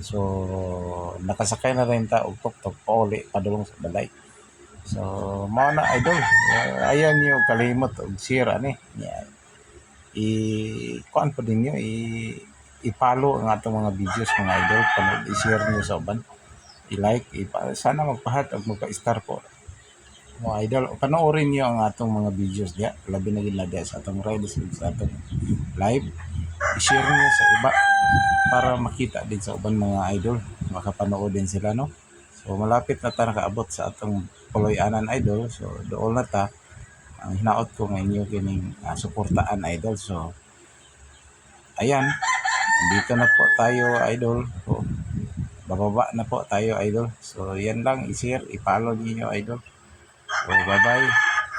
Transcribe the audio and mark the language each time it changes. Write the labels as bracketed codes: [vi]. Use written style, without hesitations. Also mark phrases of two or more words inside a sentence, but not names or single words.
[ceb] So nakasakay na rin ta og tuktok pauli padulong sa balay. So mao na idol. Ayan niyo kalimot og share ani. Yeah. Kuan pa din niyo i-follow ang atong mga videos mga idol, panood i-share niyo sa uban, i-like, [tl] sana magpa-heart at magpa-star po mga idol. Panoorin niyo [ceb] ang atong mga videos diya, labi na gid sa atong rides sa atong live, [tl] i-share niyo sa iba [ceb] para makita din sa uban mga idol, makapanood din sila no. So malapit na ta nakaabot sa atong Puloy-anan idol, so doon na ta. Ang hinaot ko nga inyo kining suportaan idol. [tl] So ayan, dito na po tayo idol. So, bababa na po tayo idol. So yan lang, i-share, i-follow niyo idol. [en] So bye bye.